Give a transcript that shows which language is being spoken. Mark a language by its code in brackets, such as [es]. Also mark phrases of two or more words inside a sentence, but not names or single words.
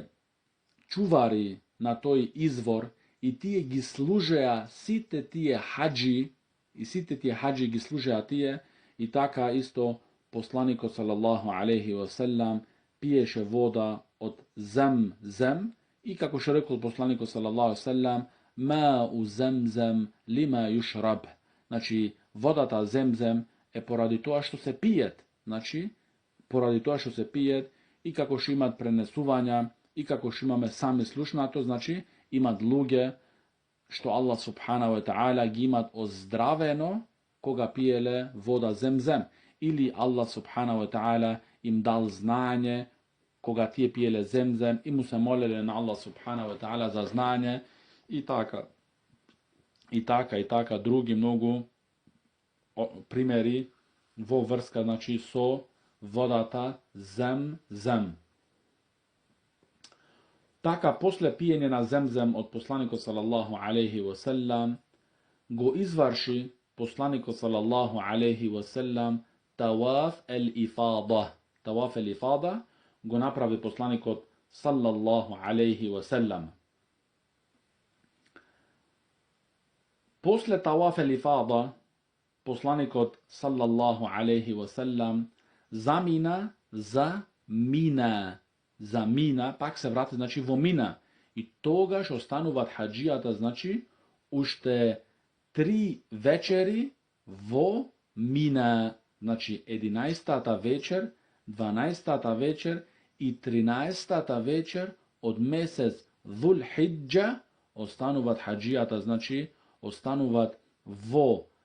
[mk] чувари на тој извор и тие ги служеа сите тие хаджи ги служеа тие и така исто посланикот [ar] صلى الله عليه وسلم [mk] пиеше вода од Земзем и како што рекол посланикот [ar] صلى الله عليه وسلم ماء زمزم لما شرب. [mk] Значи водата Земзем е поради тоа што се пиет. Значи поради тоа што се пиет и како што имат пренесувања и како што имаме сами слушнато, значи имат луѓе што [ar] الله سبحانه وتعالى [mk] ги имат оздравено кога пиеле вода Земзем. Или [ar] الله سبحانه وتعالى [mk] им дал знање кога тие пиеле Земзем и му се молеле на [ar] الله سبحانه وتعالى [mk] за знање и така други многу примери во врска, значи, со водата Земзем. Така, после пиење на Земзем од посланикот [ar] صلى الله عليه وسلم, [mk] го изврши poslaniko [ar] صلى الله عليه وسلم طواف الإفاضة. طواف الإفاضة [mk] го направи посланикот [ar] صلى الله عليه وسلم. [mk] Posle [ar] طواف الإفاضة, [mk] poslanikot [ar] صلى الله عليه وسلم [mk] замина за Мина. За Мина, пак се врати, значи во Мина. И тогаш остануваат хаджијата, значи, уште 3 вечери во Мина. Значи, 11-та вечер, 12-та вечер и 13-та вечер од месец Dhul Hidja остануваат хаджијата, значи, остануваат во